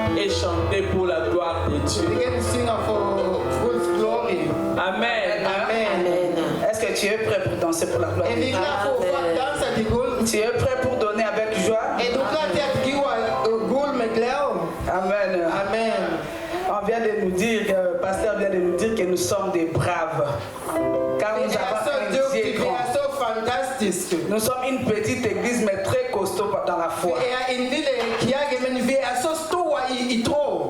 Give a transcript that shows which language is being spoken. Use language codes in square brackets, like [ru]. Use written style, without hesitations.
[fr] et chanter pour la gloire de Dieu. [da] Vi kan synge for Guds glory. Amen. Amen. [fr] Est-ce que tu es prêt pour danser pour la gloire? [da] Er vi klar på at danse til Gud? [fr] Tu es prêt pour donner avec joie? [da] Er du klar til at give Gud med glæde? Amen. Amen. [fr] On vient de nous dire, le pasteur vient de nous dire que nous sommes des braves. Car nous avons un Dieu grand. [da] Fantastisk. [fr] Nous sommes une petite église mais très costaud dans la foi. [da] En lille kirke, men vi så store i tro.